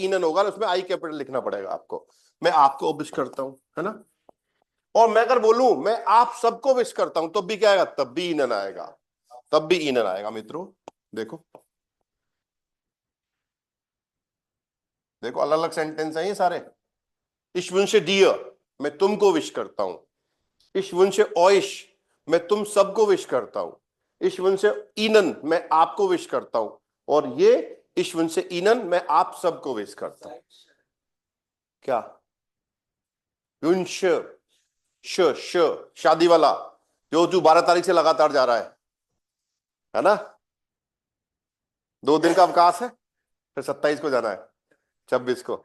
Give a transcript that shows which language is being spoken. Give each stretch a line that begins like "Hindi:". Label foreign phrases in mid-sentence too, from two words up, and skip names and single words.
Hindi: ईनन होगा, उसमें आई कैपिटल लिखना पड़ेगा आपको। मैं आपको विश करता हूं, है ना। और मैं अगर बोलूं मैं आप सबको विश करता हूं, तब भी क्या आएगा? तब भी ईनन आएगा, तब भी ईनन आएगा मित्रों। देखो, देखो अलग अलग सेंटेंस है ये सारे,
German: Ich wünsche dir,
Hindi: मैं तुमको विश करता हूं.
German: Ich wünsche euch,
Hindi: मैं तुम सबको विश करता हूं.
German: Ich wünsche ihnen,
Hindi: मैं आपको विश करता हूं. और ये
German: Ich wünsche ihnen,
Hindi: मैं आप सबको विश करता हूं. क्या? Wünsche, श शादी वाला, जो 12 तारीख से लगातार जा रहा है ना? 2 दिन का अवकाश है, फिर 27 को जाना है, 26 को.